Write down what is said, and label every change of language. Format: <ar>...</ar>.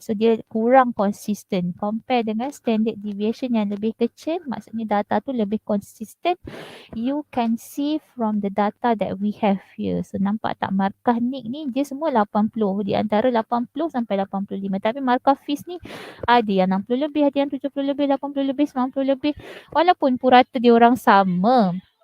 <ms>So dia kurang konsisten compare dengan standard deviation yang lebih kecil, maksudnya data tu lebih konsisten.</ms> <en>You can see from the data that we have here.</en> <ms>So nampak tak markah Nick ni dia semua 80, di antara 80 sampai 85. Tapi markah Fiz ni ada yang 60 lebih, ada yang 70 lebih, 80 lebih, 90 lebih. Walaupun purata dia orang sama.</ms>